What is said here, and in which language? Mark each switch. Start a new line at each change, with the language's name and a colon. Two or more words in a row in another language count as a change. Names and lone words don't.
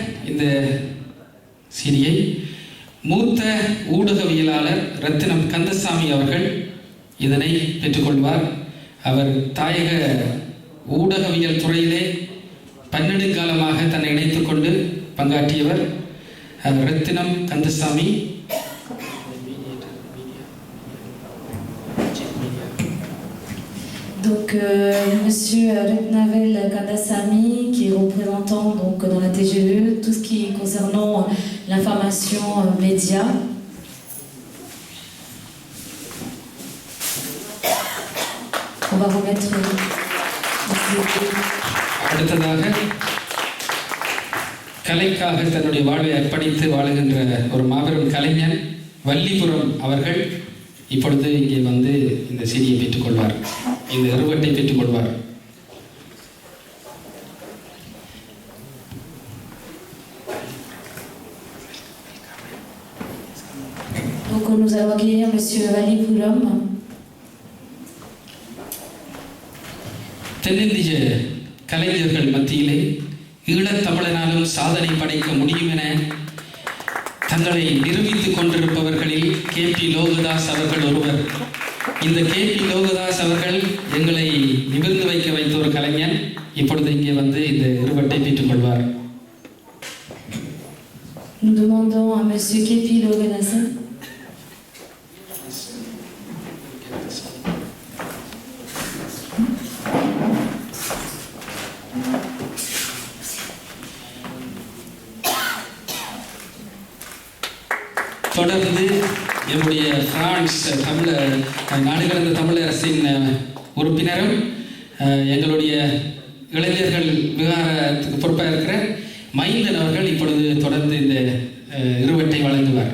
Tamil: அடுத்ததாக இந்த சீடியை மூத்த ஊடகவியலாளர் ரத்தினம் கந்தசாமி அவர்கள் இதனை பெற்றுக்கொள்வார். அவர் தாயக ஊடகவியல் துறையிலே பன்னெடுங்காலமாக தன்னை இணைத்துக் கொண்டு பங்காற்றியவர். ரத்தினம் கந்தசாமி.
French: Donc, Monsieur Retnavel Kandasamy, qui est représentant donc, dans la TGE, tout ce qui est concernant l'information média. On va remettre.
Tamil: அடுத்ததாக கலைக்காக தன்னுடைய வாழ்வை அர்ப்பணித்து வாழுகின்ற ஒரு மாபெரும் கலைஞன் வள்ளிபுரம் அவர்கள் இப்பொழுது இங்கே வந்து இந்த சீடியை பெற்றுக்கொள்வார், இந்த இருவட்டை பெற்றுக்கொள்வார்.
French: Donc nous allons accueillir Monsieur Valipuram.
Tamil: தென்னிந்திய கலைஞர்கள் மத்தியிலே ஈழத்தமிழனாலும் சாதனை படைக்க முடியும் என தங்களை நிரூபித்துக் கொண்டிருப்பவர்களில் KP லோகதாஸ் அவர்கள் ஒருவர். இந்த KP லோகதாஸ் அவர்கள் எங்களை நிமிர்ந்து வைக்க வைத்த ஒரு கலைஞன் இப்பொழுது இங்கே வந்து இந்த இருவட்டை பெற்றுக்கொள்வார்.
French: Nous demandons à Monsieur KP Logadas.
Tamil: தொடர்ந்து என்னுடைய பிரான்ஸ் நாடுகடந்த தமிழரசின் உறுப்பினரும் எங்களுடைய இளைஞர்கள் விவகாரத்துக்கு பொறுப்பாக இருக்கிற மைந்தன் அவர்கள் இப்பொழுது தொடர்ந்து இந்த இருவட்டை வழங்குவார்.